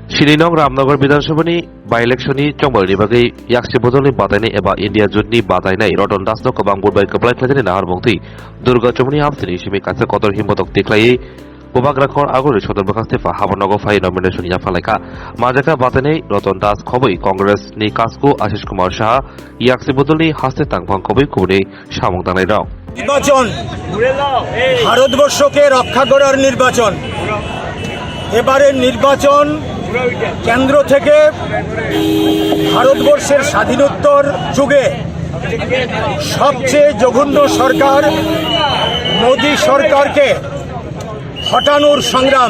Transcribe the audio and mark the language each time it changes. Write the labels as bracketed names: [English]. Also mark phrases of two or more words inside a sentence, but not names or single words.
[Kok Borok] Sininong Ramnagar Bidanshabani by electioni Chongbalni Bagi Yakshi Bodoli Batani Eba India Judni Batai Roton Dasno Kabangur by Kaplai Kladin Harbongti Durga Chomani Hamsini Shimikasa Kotor Himbotok Tiklai Bobagrakor Aguri Shotor Bakastefa Habanogo Fai nomination Yafaleka Majaka Batani Roton Das Koboi Congress Ni Kasko Ashish Kumar Shah Yakshi Bodoli Haste Tangpang Koboi Kune Shamong Tanai Rao [Bangla] নির্বাচন ভারতবর্ষকে রক্ষা করার নির্বাচন। এবারের নির্বাচন কেন্দ্র থেকে ভারতবর্ষের স্বাধীনোত্তর যুগে সবচেয়ে জঘন্য সরকার মোদী সরকারকে হটানোর সংগ্রাম।